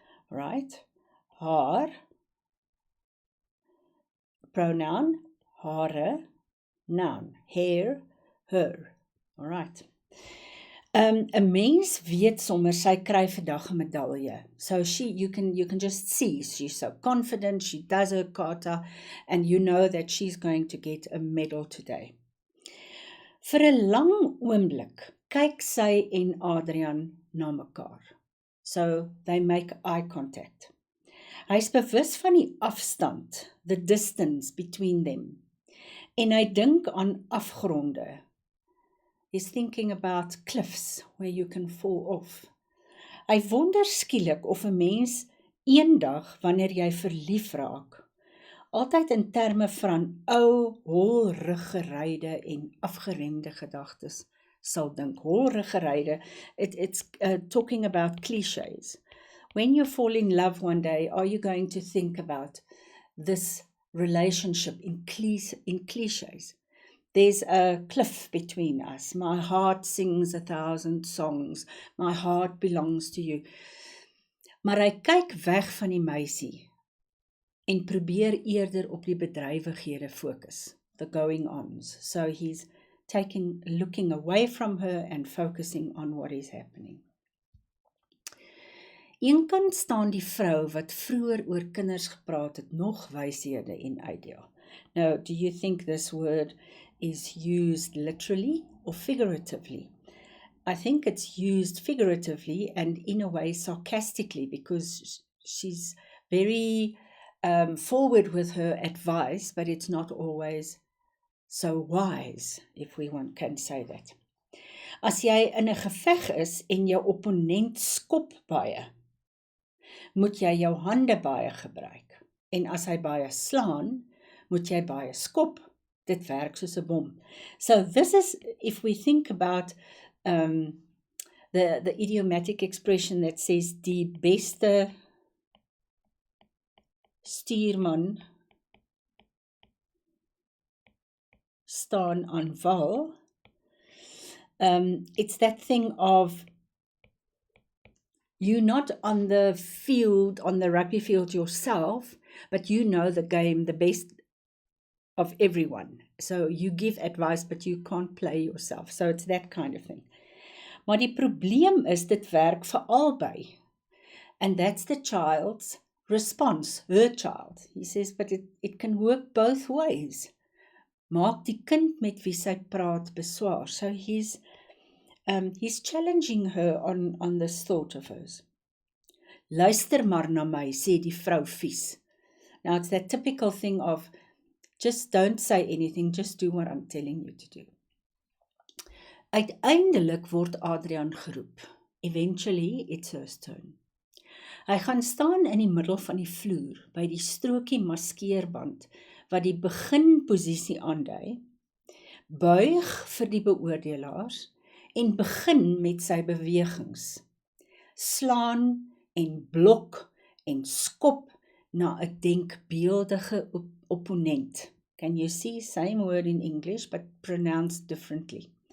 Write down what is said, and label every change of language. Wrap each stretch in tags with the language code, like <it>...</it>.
<en>Right? Haar, pronoun, hare, noun, hair, her. All right.</en> <af>'n mens weet sommer sy kry vandag 'n medalje.</af> <en>So you can just see she's so confident, she does her kata, and you know that she's going to get a medal today.</en> <af>Vir 'n lang oomblik kyk sy en Adrian na mekaar.</af> <en>So they make eye contact.</en> <af>Hy's bewus van die afstand,</af> <en>the distance between them.</en> <af>En hy dink aan afgronde.</af> <en>He's thinking about cliffs where you can fall off.</en> <af>Hy wonder skielik of 'n mens eendag wanneer jy verlief raak, altyd in terme van ou, holriggeryde en afgeremde gedagtes sal dink.</af> <en>Holriggeryde, it's talking about clichés. When you fall in love one day, are you going to think about this relationship in clichés? There's a cliff between us. My heart sings 1,000 songs. My heart belongs to you.</en> <af>Maar hy kyk weg van die meisie en probeer eerder op die bedrywighede fokus,</af> <en>the going-ons. So he's looking away from her and focusing on what is happening.</en> <af>Eenkant staan die vrou wat vroeër oor kinders gepraat het, nog wyshede en uitdeel.</af> <en>Now, do you think this word is used literally or figuratively? I think it's used figuratively and in a way sarcastically, because she's very forward with her advice, but it's not always so wise, if we can say that.</en> <af>As jy in 'n geveg is en jou opponent skop baie, moet jy jou hande baie gebruik. En as hy baie slaan, moet jy baie skop. Dit werk soos 'n bom.</af> <en>So this is, if we think about the idiomatic expression that says,</en> <af>die beste stuurman staan aan wal.</af> <en>It's that thing of you're not on the field, on the rugby field yourself, but you know the game, the best of everyone. So you give advice, but you can't play yourself. So it's that kind of thing.</en> <af>Maar die probleem is, dit werk vir albei.</af> <en>And that's the child's response, her child. He says, but it can work both ways.</en> <af>Maak die kind met wie sy praat beswaar.</af> <en>So he's challenging her on this thought of hers.</en> <af>Luister maar na my, sê die vrou vies.</af> <en>Now it's that typical thing of, just don't say anything, just do what I'm telling you to do.</en> <af>Uiteindelik word Adrian geroep.</af> <en>Eventually, it's her turn.</en> <af>Hy gaan staan in die middel van die vloer, by die strokie maskeerband, wat die beginposisie aandui, buig vir die beoordelaars, en begin met sy bewegings. Slaan en blok en skop na 'n denkbeeldige opponent.</af> <en>Can you see, same word in English, but pronounced differently.</en>